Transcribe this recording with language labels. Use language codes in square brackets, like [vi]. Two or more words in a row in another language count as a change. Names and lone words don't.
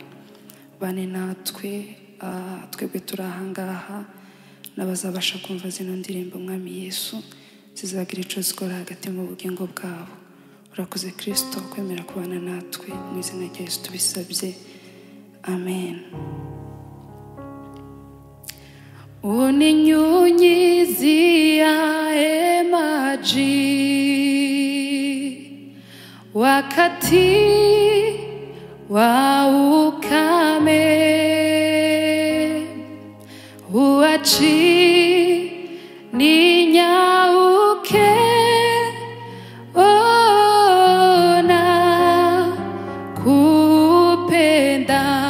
[rn] Bane natwe, twebwe turi ahangaha, n'abazabasha kumva zino ndirimbo Mwami Yesu, zizagira ico zikora hagati mu bugingo bwabo. Urakoze Kristo kwemera kubana natwe, mu izina rya Yesu tubisabye, amen. [sw] Uninyunyizia maji wakati wa ukame, uachi ninyauke, ona kupenda.